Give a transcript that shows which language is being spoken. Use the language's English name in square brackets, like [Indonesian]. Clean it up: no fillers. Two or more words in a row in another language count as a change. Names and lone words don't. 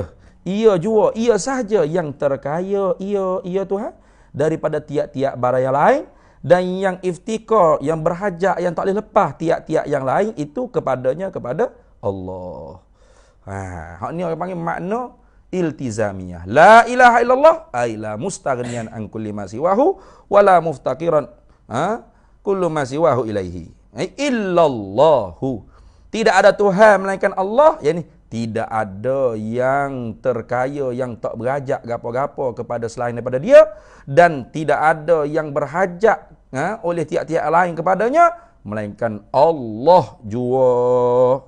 [Malay] Ia jua, ia sahaja yang terkaya, ia Tuhan daripada tiap-tiap barang yang lain, dan yang iftikar, yang berhajat, yang tak boleh lepas tiap-tiap yang lain itu kepadanya, kepada Allah. Hak ni orang panggil makna iltizamiyah. [Arabic] لا إله إلا الله أي لا مستغنيا عن كل ما سواه ولا مفتقرا كل ما سواه إليه. Illallahu. [Malay] Tidak ada Tuhan melainkan Allah, yakni tidak ada yang terkaya, yang tak berhajat gapo-gapo kepada selain daripada dia, dan tidak ada yang berhajat oleh tiap-tiap lain kepadanya melainkan Allah jua.